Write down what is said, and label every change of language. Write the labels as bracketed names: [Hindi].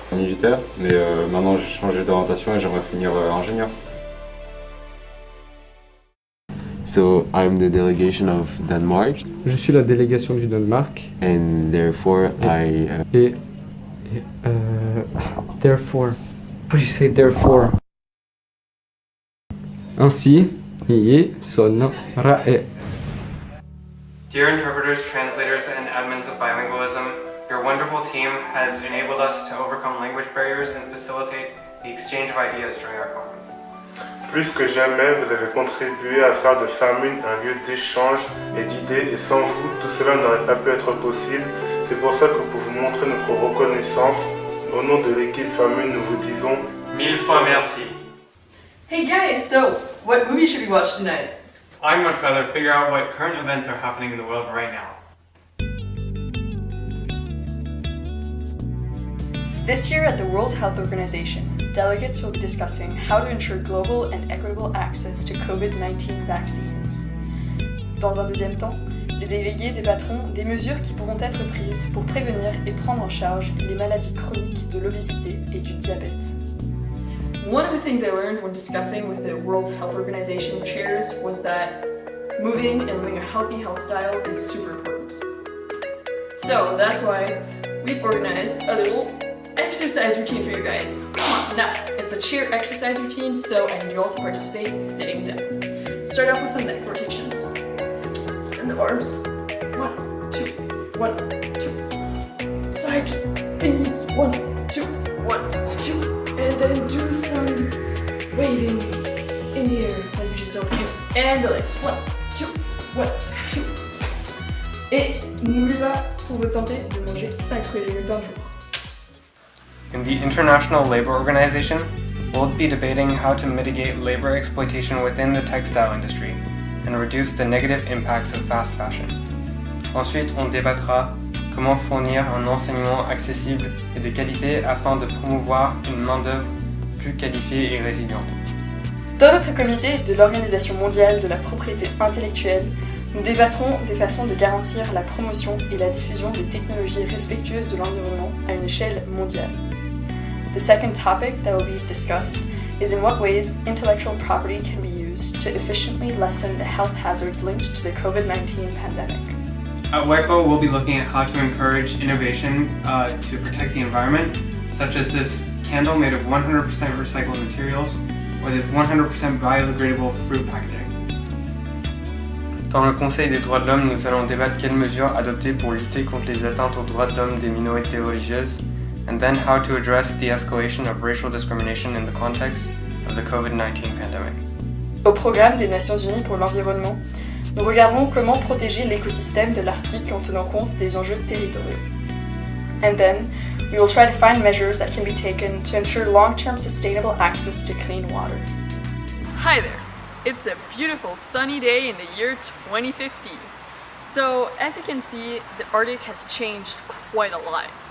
[French] Militaire, mais maintenant j'ai changé d'orientation et j'aimerais finir ingénieur. [English] So I'm the delegation of Denmark, [French] Je suis la délégation du Danemark [English] and therefore therefore. What do you say therefore? [French] Ainsi, rae. [English] Dear interpreters, translators, and admins of bilingualism, your wonderful team has enabled us to overcome language barriers and facilitate the exchange of ideas during our conference. [French] Plus que jamais, vous avez contribué à faire de FerMUN un lieu d'échange et d'idées, et sans vous, tout cela n'aurait pas pu être possible. C'est pour ça que pour vous montrer notre reconnaissance, au nom de l'équipe FerMUN, nous vous disons 1000 fois merci. [English] Hey guys, so what movie should we watch tonight? I'd much rather figure out what current events are happening in the world right now. This year at the World Health Organization, delegates will be discussing how to ensure global and equitable access to COVID-19 vaccines. [French] Dans un deuxième temps, les délégués débattront des mesures qui pourront être prises pour prévenir et prendre en charge les maladies chroniques de l'obésité et du diabète. [English] One of the things I learned when discussing with the World Health Organization chairs was that moving and living a healthy health style is super important. So that's why we've organized a little exercise routine for you guys. Come on, now, it's a chair exercise routine, so I need you all to participate sitting down. Start off with some neck rotations. And the arms. 1, 2, 1, 2. Side thingies. 1, 2, 1, 2. And then do some waving in the air like you just don't care. And the legs. 1, 2, 1, 2. [French] Et n'oubliez pas, pour votre santé, de manger 5 fruits et légumes par jour. [English] In the International Labour Organization, we'll be debating how to mitigate labor exploitation within the textile industry and reduce the negative impacts of fast fashion. [French] Ensuite, on débattra comment fournir un enseignement accessible et de qualité afin de promouvoir une main-d'œuvre plus qualifiée et résiliente. Dans notre comité de l'Organisation mondiale de la propriété intellectuelle, nous débattrons des façons de garantir la promotion et la diffusion des technologies respectueuses de l'environnement à une échelle mondiale. [English] The second topic that will be discussed is in what ways intellectual property can be used to efficiently lessen the health hazards linked to the COVID-19 pandemic. At WIPO, we'll be looking at how to encourage innovation to protect the environment, such as this candle made of 100% recycled materials, or this 100% biodegradable fruit packaging. [French] Dans le Conseil des droits de l'homme, nous allons débattre quelles mesures adopter pour lutter contre les atteintes aux droits de l'homme des minorités religieuses, [English] and then how to address the escalation of racial discrimination in the context of the COVID-19 pandemic. [French] Au programme des Nations Unies pour l'environnement, nous regarderons comment protéger l'écosystème de l'Arctique en tenant compte des enjeux territoriaux. [English] And then, we will try to find measures that can be taken to ensure long-term sustainable access to clean water. Hi there! It's a beautiful sunny day in the year 2050. So, as you can see, the Arctic has changed quite a lot.